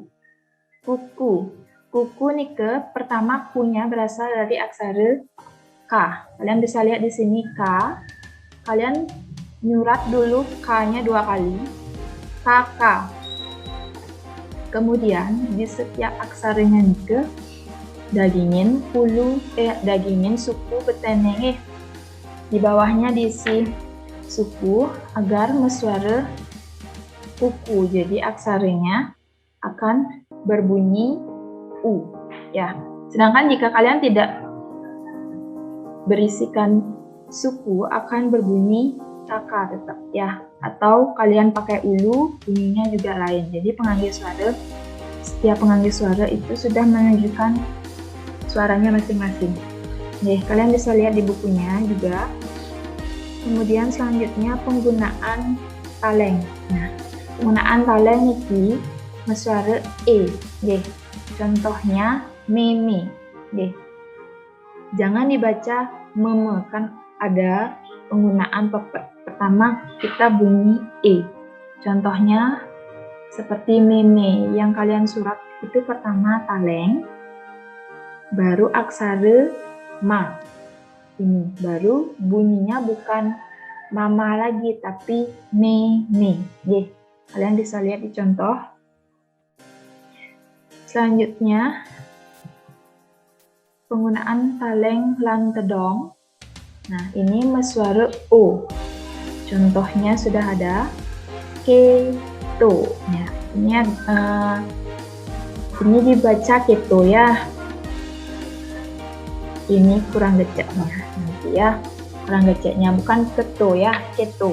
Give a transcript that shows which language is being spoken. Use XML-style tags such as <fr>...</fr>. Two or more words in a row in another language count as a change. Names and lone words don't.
<id>Kuku. Kuku nike pertama ku-nya berasal dari aksara k. Kalian bisa lihat di sini k. Kalian nyurat dulu k-nya 2 kali. Kakak. Kemudian di setiap aksaranya</id> <ban>nike dagingin dagingin suku beteneng</ban> <id>di bawahnya diisi suku agar suara kuku, jadi aksaranya akan berbunyi u ya. Sedangkan jika kalian tidak berisikan suku akan berbunyi kakak tetap ya, atau kalian pakai ulu bunyinya juga lain. Jadi penganggih suara, setiap penganggih suara itu sudah menunjukkan suaranya masing-masing. Kalian bisa lihat di bukunya juga. Kemudian selanjutnya penggunaan taleng. Nah, penggunaan taleng niki suara e. Contohnya meme. Jangan dibaca meme, kan ada penggunaan pepet. Pertama kita bunyi e. Contohnya seperti meme yang kalian surat itu pertama taleng, baru aksara ma. Ini baru bunyinya bukan mama lagi tapi me. Kalian bisa lihat di contoh. Selanjutnya, penggunaan taleng lan tedong. Nah, ini suara O. Contohnya sudah ada keto. Ya, ini dibaca keto ya. Ini kurang geceknya. Nanti ya, kurang geceknya bukan keto ya, keto.</id>